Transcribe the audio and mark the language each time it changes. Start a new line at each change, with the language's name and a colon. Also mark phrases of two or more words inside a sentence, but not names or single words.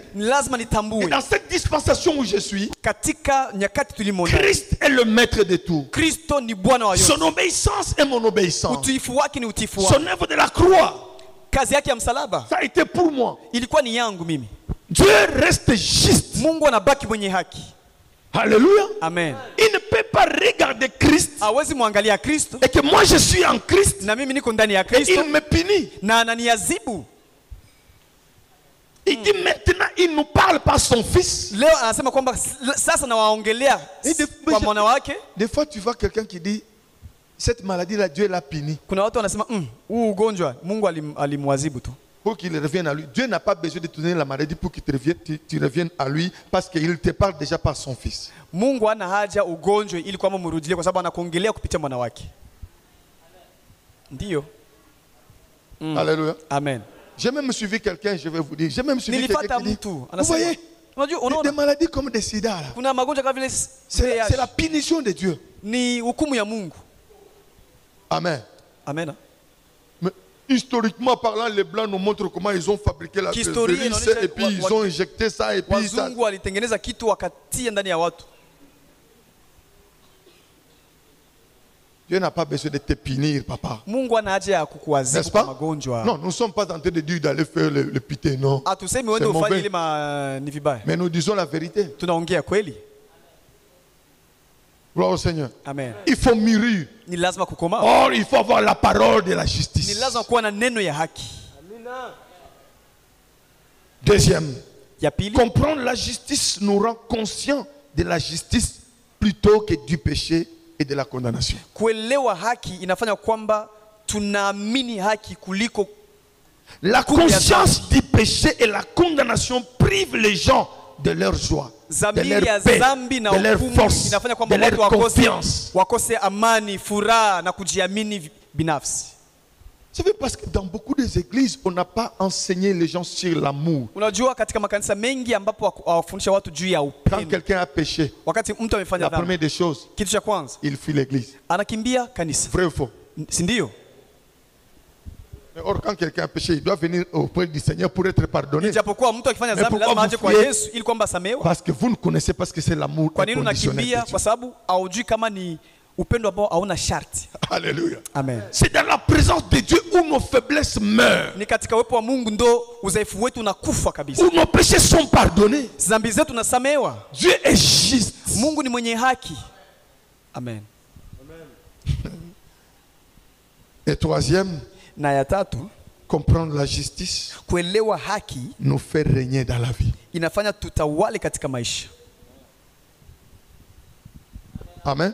Swahili: Ni lazima
French: Et
Swahili: nitambue
French: dans cette dispensation où je suis,
Swahili: katika nyakati tulimo ndani,
French: Christ est le maître de tout.
Swahili: Kristo ni Bwana wa yote.
French: Son obéissance est mon obéissance.
Swahili: Utiifu wake ni utiifu
French: Son
Swahili: wake.
French: œuvre de la croix,
Swahili: Kazi yake ya msalaba
French: ça a été pour moi.
Swahili: ilikuwa ni yangu mimi.
French: Dieu reste juste.
Swahili: Mungu anabaki mwenye haki.
French: Alléluia. Amen. Il ne peut pas regarder Christ
Swahili: Hawezi muangalia Kristo
French: et que moi je suis en Christ
Swahili: na mimi niko ndani ya
French: et
Swahili: Kristo
French: il me punit.
Swahili: na ananiadhibu.
French: Il dit maintenant, il nous parle par son fils.
Swahili: Leo anasema kwamba sasa nawaongelea kwa mwana wake.
French: Des fois, tu vois quelqu'un qui dit, cette maladie-là, Dieu l'a puni.
Swahili: Kuna watu wanasema huu ugonjwa Mungu alimwadhibu tu.
French: Pour qu'il revienne à lui. Dieu n'a pas besoin de te donner la maladie pour qu'il te revienne, tu reviennes à lui parce qu'il te parle déjà par son fils.
Swahili: Mungu hana haja ugonjwe ili kwamba mrudilie kwa sababu anakuongelea kupitia mwana wake. Ndio. Alléluia. Amen.
French: J'ai même suivi quelqu'un, je vais vous dire. J'ai même suivi
Swahili: Nilipata
French: quelqu'un qui dit,
Swahili: mtu
French: vous
Swahili: anasema,
French: voyez,
Swahili: unajua
French: des
Swahili: unaona
French: maladies comme des sida là.
Swahili: kuna magonjwa kama vile
French: C'est la punition de Dieu.
Swahili: ni hukumu ya Mungu. Amen. Amen.
French: Mais historiquement parlant, les Blancs nous montrent comment ils ont fabriqué la
Swahili: Kihistoria
French: virus
Swahili: inaonyesha
French: et puis ils ont injecté ça et puis ça.
Swahili: Wazungu walitengeneza kitu wakatia ndani ya watu.
French: Dieu n'a pas besoin de te punir, papa.
Swahili: Mungu hana haja ya kukuadhibu
French: N'est-ce
Swahili: kwa
French: pas?
Swahili: magonjwa.
French: Non, nous ne sommes pas en train de dire d'aller faire le pité, non.
Swahili: Hatusemi wewe
French: C'est
Swahili: ufanye
French: mauvais.
Swahili: ile ni vibaya.
French: Mais nous disons la vérité.
Swahili: Tunaongea kweli.
French: Gloire au Seigneur. Amen. Il faut mûrir.
Swahili: Ni lazima kukoma.
French: Or, il faut avoir la parole de la
Swahili: Ni
French: justice.
Swahili: lazima kuwa na neno ya haki.
French: Deuxième,
Swahili: Ya pili,
French: comprendre la justice nous rend conscients de la justice plutôt que du péché et de la condamnation.
Swahili: kuelewa haki inafanya kwamba tunaamini haki kuliko
French: La conscience du péché et la condamnation privent les gens de leur joie, de
Swahili: dhamiri
French: leur
Swahili: ya
French: paix,
Swahili: dhambi na
French: de leur
Swahili: hukumu
French: force,
Swahili: inafanya
French: de
Swahili: kwamba
French: leur
Swahili: watu
French: confiance.
Swahili: wakose amani, furaha na kujiamini binafsi.
French: C'est vrai parce que dans beaucoup des églises, on n'a pas enseigné les gens sur l'amour.
Swahili: Unajua katika makanisa mengi ambapo hawafundisha watu juu ya
French: Quand
Swahili: upendo.
French: quelqu'un a péché,
Swahili: Wakati mtu amefanya
French: la
Swahili: dhambi,
French: première des choses,
Swahili: kitu cha kwanza
French: il fuit l'église.
Swahili: anakimbia kanisa.
French: Vrai ou faux?
Swahili: Si ndio?
French: Mais or, quand quelqu'un a péché, il doit venir auprès du Seigneur pour être pardonné.
Swahili: Ijapokuwa mtu akifanya
French: Mais
Swahili: dhambi
French: pourquoi
Swahili: lazima
French: vous
Swahili: aje kwa
French: fuyez?
Swahili: Yesu ili kwamba asamehewe.
French: Parce que vous ne connaissez pas ce que c'est l'amour
Swahili: Kwa nini
French: inconditionnel de
Swahili: unakimbia?
French: Dieu.
Swahili: Kwa sababu haujui kama ni upendo ambao hauna sharti. Alléluia. Amen.
French: C'est dans la présence de Dieu où nos faiblesses meurent,
Swahili: Ni katika uwepo wa Mungu ndo udhaifu wetu unakufa kabisa.
French: où nos péchés sont pardonnés.
Swahili: Dhambi zetu nasamehewa.
French: Dieu est juste.
Swahili: Mungu ni mwenye haki. Amen.
French: Et troisième,
Swahili: Na ya tatu,
French: comprendre la justice
Swahili: kuelewa haki
French: nous fait régner dans la vie.
Swahili: inafanya tutawale katika maisha. Amen.